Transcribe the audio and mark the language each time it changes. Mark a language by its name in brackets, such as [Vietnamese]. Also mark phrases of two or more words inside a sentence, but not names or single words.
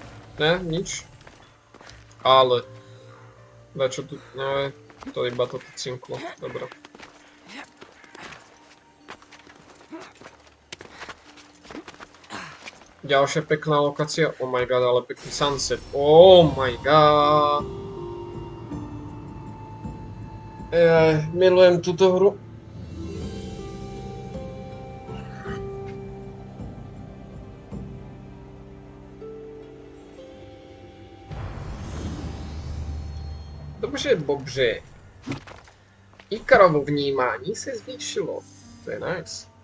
[Slovak] Ne, nič. Ale... Dačo tu... Ne, to iba toto cinklo. Dobre. Ďalšia pekná lokácia. [English] Oh my god, [Slovak] ale pekný sunset. [English] Oh my god. [Slovak] Milujem túto hru. [Czech] Dobře. Ikarovo vnímání se zvýšilo. To je nice.